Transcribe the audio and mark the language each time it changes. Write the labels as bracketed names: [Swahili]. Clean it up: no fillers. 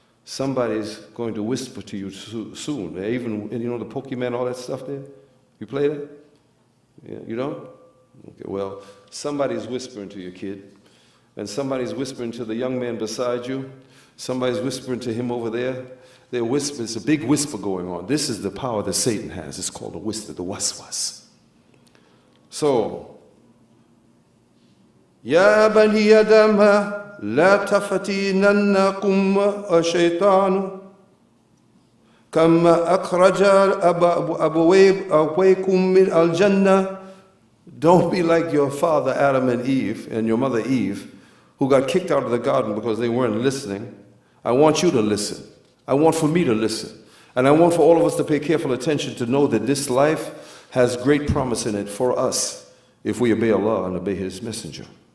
[English] Somebody's going to whisper to you soon. Even, you know, the Pokemon, all that stuff there? You play that? Yeah, you don't? Okay, well, somebody's whispering to your kid, and somebody's whispering to the young man beside you. Somebody's whispering to him over there. They're whispering. It's a big whisper going on. This is the power that Satan has. It's called a whisper, the waswas. [Arabic] So, Ya Bani Adama, لا تفتننكم الشيطان كما أخرج أبويكم من الجنة. [English] Don't be like your father Adam and Eve and your mother Eve, who got kicked out of the garden because they weren't listening. I want you to listen. I want for me to listen. And I want for all of us to pay careful attention to know that this life has great promise in it for us if we obey Allah and obey His messenger.